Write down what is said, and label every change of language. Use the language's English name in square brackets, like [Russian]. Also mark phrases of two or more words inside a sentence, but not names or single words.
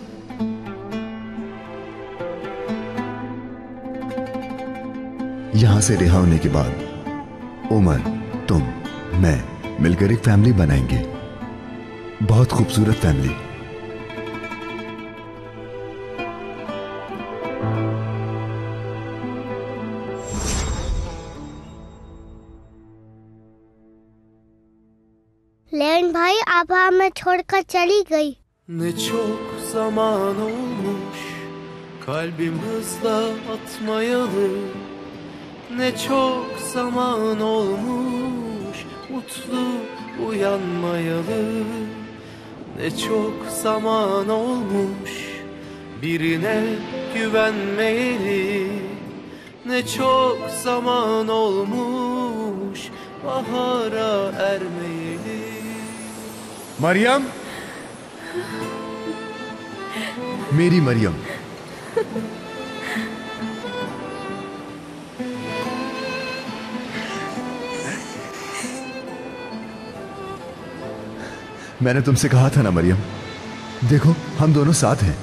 [Hindi] यहां से रिहा होने के बाद उमर, तुम, मैं मिलकर एक फैमिली बनाएंगे, बहुत खूबसूरत फैमिली। लेविन भाई, आप हमें छोड़कर चली गई। [Turkish] Ne çok zaman olmuş kalbim hızla atmayalı. Ne çok zaman olmuş mutlu uyanmayalı. Ne çok zaman olmuş birine güvenmeyeli. Ne çok zaman olmuş bahara ermeyeli. [Hindi] मरियम, मेरी मरियम, मैंने तुमसे कहा था ना मरियम, देखो हम दोनों साथ हैं।